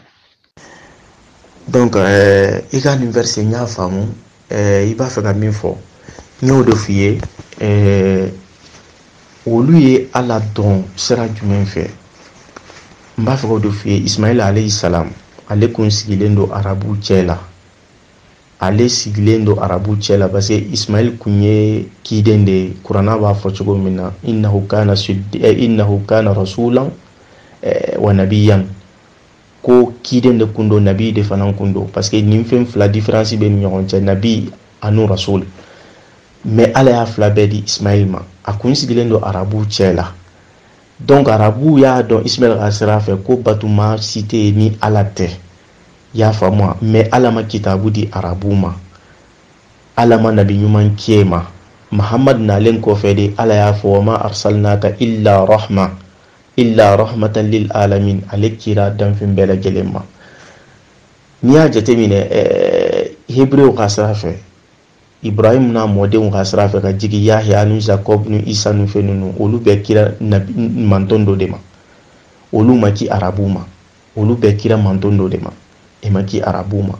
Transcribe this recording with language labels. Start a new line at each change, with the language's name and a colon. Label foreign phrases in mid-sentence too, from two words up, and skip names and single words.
Bambara: Donc i ka nin verset n y'a faamu i b'a fɛ ka min fɔ n y'o de f'i ye olu ye ala dɔn sira jumɛn fɛ n b'a fɛ k'o de f'i ye Ismail
Arabic: alayhi salam
Bambara: ale kun sigilen don arabu cɛ la
French: parce que
Bambara: Ismail kun ye kiden de ye kuranna b'a fɔ cogo min na
Arabic: innahu kana rasulan wa nabiyan
Bambara: ko kiden de kun don nabi de fana kun don
French: parce que
Bambara: nin fɛn fila différence bɛ ni ɲɔgɔn cɛ nabi ani rasul mais ala y'a fila bɛɛ di Ismail ma a kun sigilen don arabu cɛ la donc arabu y'a dɔn Ismail ka sira fɛ ko batuma si tɛ yen ni ala tɛ y'a faamu mais ala ma kitabu di arabu ma ala ma nabi ɲuman kɛ ma Muhammad nalen kɔfɛ de ala y'a fɔ ma
Arabic: arsalnaka illa rahmatan lil alamin
Bambara: ale kira danfin bɛɛ lajɛlen ma n'i y'a jateminɛ Hébreu ka sira fɛ Ibrahim n'a mɔdenw ka sira fɛ ka jigi Yahya ni Jacob ni Isa ni fɛn ninnu olu bɛɛ kira manton dɔ de ma olu ma ki arabu ma olu bɛɛ kira manton dɔ de ma e ma ki arabu ma